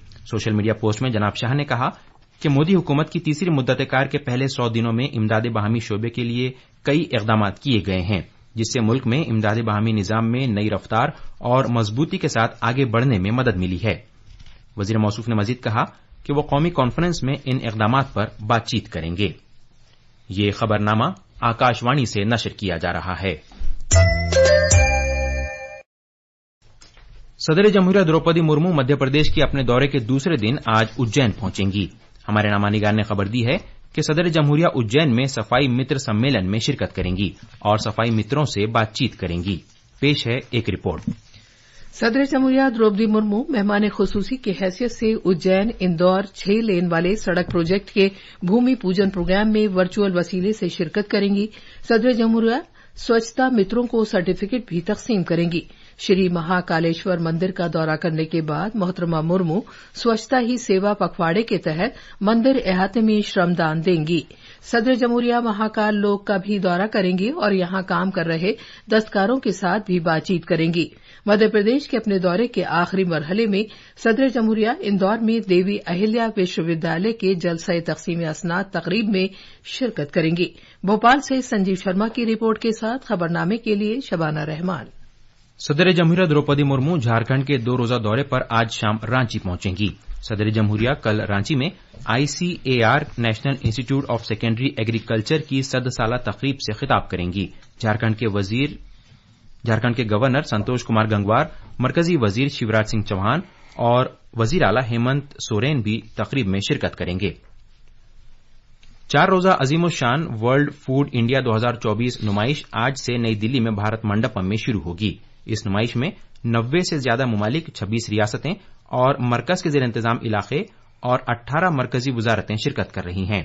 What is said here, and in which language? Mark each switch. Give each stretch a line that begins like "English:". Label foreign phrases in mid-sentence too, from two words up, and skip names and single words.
Urdu: سوشل میڈیا پوسٹ میں جناب شاہ نے کہا کہ مودی حکومت کی تیسری مدت کار کے پہلے 100 دنوں میں امداد باہمی شعبے کے لیے کئی اقدامات کیے گئے ہیں، جس سے ملک میں امداد باہمی نظام میں نئی رفتار اور مضبوطی کے ساتھ آگے بڑھنے میں مدد ملی ہے۔ وزیر موصوف نے مزید کہا کہ وہ قومی کانفرنس میں ان اقدامات پر بات چیت کریں گے۔ یہ خبرنامہ آکاش وانی سے نشر کیا جا رہا ہے۔ صدر جمہوریہ دروپدی مرمو مدھیہ پردیش کے اپنے دورے کے دوسرے دن آج اجین پہنچیں گی۔ ہمارے نامہ نگار نے خبر دی ہے کہ صدر جمہوریہ اجین میں صفائی متر سمیلن میں شرکت کریں گی اور صفائی متروں سے بات چیت کریں گی۔ پیش ہے ایک رپورٹ۔ صدر جمہوریہ دروپدی مرمو مہمان خصوصی کی حیثیت سے اجین اندور 6 لین والے سڑک پروجیکٹ کے بھومی پوجن پروگرام میں ورچوئل وسیلے سے شرکت کریں گی۔ صدر جمہوریہ سوچھتا متروں کو سرٹیفکیٹ بھی تقسیم کریں گی۔ شری مہا کالیشور مندر کا دورہ کرنے کے بعد محترمہ مرمو سوچھتا ہی سیوا پکھواڑے کے تحت مندر احاطے میں شرم دان دیں گی۔ صدر جمہوریہ مہاکال لوک کا بھی دورہ کریں گی اور یہاں کام کر رہے دستکاروں کے ساتھ بھی بات چیت کریں گی۔ مدھیہ پردیش کے اپنے دورے کے آخری مرحلے میں صدر جمہوریہ اندور میں دیوی اہلیا وشو ودیالیہ کے جلسہ تقسیم اسناد تقریب میں شرکت کریں گی۔ بھوپال سے سنجیو شرما کی رپورٹ کے ساتھ خبرنامے کے لیے شبانہ رحمان۔ صدر جمہوریہ دروپدی مرمو جھارکھنڈ کے 2 روزہ دورے پر آج شام رانچی پہنچیں گی۔ صدر جمہوریہ کل رانچی میں ICAR نیشنل انسٹی ٹیوٹ آف سیکنڈری ایگریکلچر کی 100 سالہ تقریب سے خطاب کریں گی۔ جھارکھنڈ کے گورنر سنتوش کمار گنگوار، مرکزی وزیر شیوراج سنگھ چوہان اور وزیر اعلی ہیمنت سورین بھی تقریب میں شرکت کریں گے۔ 4 روزہ عظیم الشان ورلڈ فوڈ انڈیا 2024 نمائش آج سے نئی دلی میں بھارت منڈپم میں شروع ہوگی۔ اس نمائش میں 90 سے زیادہ ممالک، 26 ریاستیں اور مرکز کے زیر انتظام علاقے اور 18 مرکزی وزارتیں شرکت کر رہی ہیں۔